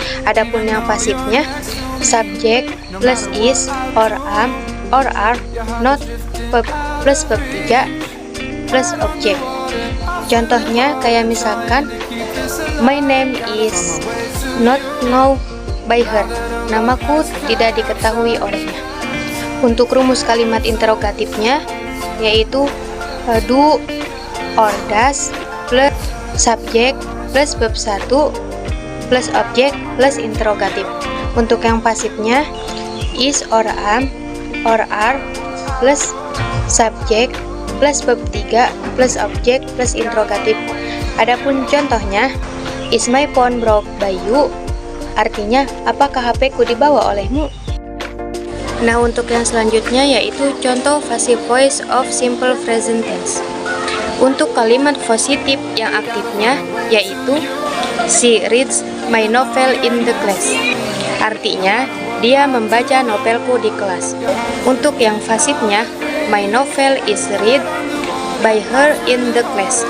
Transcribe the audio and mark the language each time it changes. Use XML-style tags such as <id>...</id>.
<id>Adapun yang pasifnya subjek plus</id> <en>is or am or are not</en> <id>plus verb 3 plus objek. Contohnya kayak misalkan</id> <en>my name is not known by her.</en> <id>Namaku tidak diketahui olehnya. Untuk rumus kalimat interrogatifnya yaitu</id> <en>do or does</en> <id>plus subjek plus verb 1 plus objek plus interrogatif. Untuk yang pasifnya</id> <en>is or am or are</en> <id>plus subjek plus verb 3 plus objek plus interrogatif. Adapun contohnya</id> <en>is my phone brought by you.</en> <id>Artinya, apakah HP-ku dibawa olehmu? Nah, untuk yang selanjutnya yaitu contoh</id> <en>passive voice of simple present tense.</en> <id>Untuk kalimat positif yang aktifnya yaitu</id> <en>she reads my novel in the class.</en> <id>Artinya, dia membaca novelku di kelas. Untuk yang pasifnya,</id> <en>my novel is read by her in the class.</en>